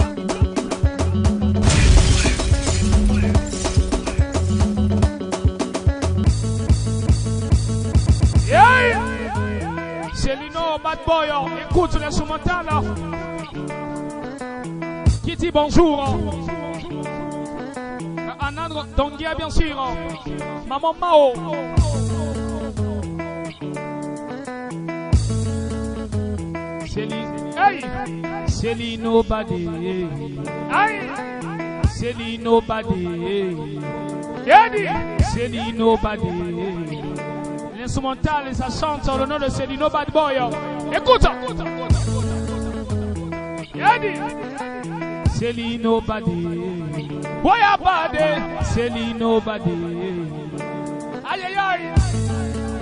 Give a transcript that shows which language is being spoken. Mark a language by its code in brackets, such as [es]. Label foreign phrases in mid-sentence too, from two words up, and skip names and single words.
[fr] Yeah. Célino Bad Boy. Écoute l'instrumental. Qui dit bonjour. Anandre Dongia bien sûr. Maman Mao. Hey! Célino Badi. Hey! Célino Badi. Yedi! Célino Badi. L'instrumental et ça chante sur le nom de Célino Bad Boy. Écoute! Yedi! Célino Badi. Boya Badi. Célino Badi. Aïe aïe aïe!